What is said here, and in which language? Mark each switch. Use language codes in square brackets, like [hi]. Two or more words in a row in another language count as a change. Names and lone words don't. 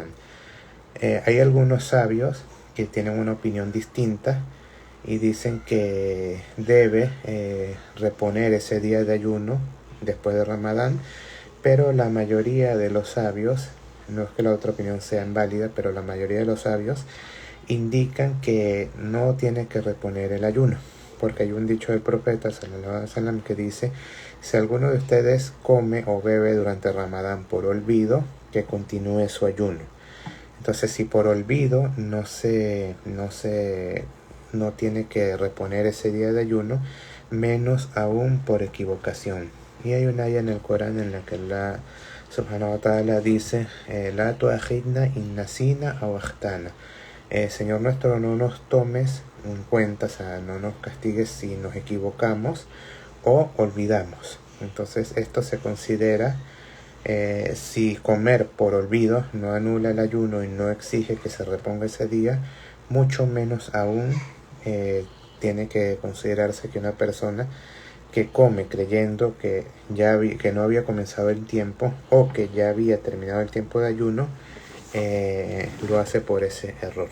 [es] Hay algunos sabios que tienen una opinión distinta y dicen que debe reponer ese día de ayuno después de Ramadán, pero la mayoría de los sabios, no es que la otra opinión sea inválida, pero la mayoría de los sabios indican que no tiene que reponer el ayuno, porque hay un dicho del profeta [ar] صلى الله عليه وسلم [es] que dice: si alguno de ustedes come o bebe durante Ramadán por olvido, que continúe su ayuno. Entonces, si por olvido no tiene que reponer ese día de ayuno, menos aún por equivocación. Y hay una ayah en el Corán en la que [ar] الله سبحانه وتعالى [es] dice: [ar] لا تؤاخذنا إن نسينا أو أخطأنا. [es] Señor nuestro, no nos tomes en cuenta, o sea, no nos castigues si nos equivocamos o olvidamos. Entonces esto se considera, si comer por olvido no anula el ayuno y no exige que se reponga ese día, mucho menos aún tiene que considerarse que una persona que come creyendo que que no había comenzado el tiempo o que ya había terminado el tiempo de ayuno, lo hace por ese error.